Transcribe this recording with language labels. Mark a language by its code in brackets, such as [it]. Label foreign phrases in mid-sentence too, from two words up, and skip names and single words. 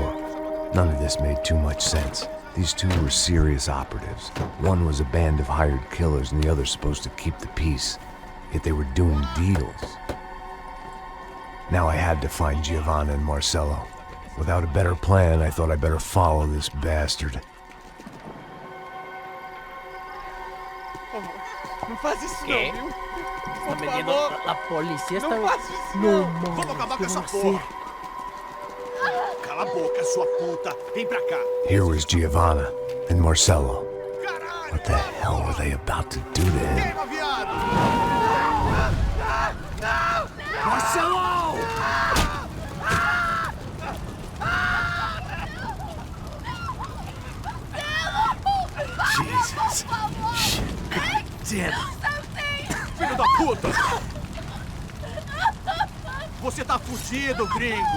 [en] None of this made too much sense. These two were serious operatives. One was a band of hired killers and the other supposed to keep the peace. Yet they were doing deals. Now I had to find Giovanna and Marcello. Without a better plan, I thought I better follow this bastard. [pt] Não faz isso [es] ¿Qué? [pt] não, viu? [es] Están Por vendiendo favor. la policía está... [pt] Não faz isso [es] No, [pt] não. [es] mames, [pt] Vamos acabar [es] ¿qué [pt] com essa [es] va a hacer? [pt] porra. Cala a boca, sua puta. Vem pra cá. [en] Here was Giovanna and Marcello. [pt] Caralho. [en] What the hell were they about to do to him? [pt] Queima, viado. Marcelo! [en] Jesus. Damn. [pt] Filho da puta. Você tá fudido, gringo.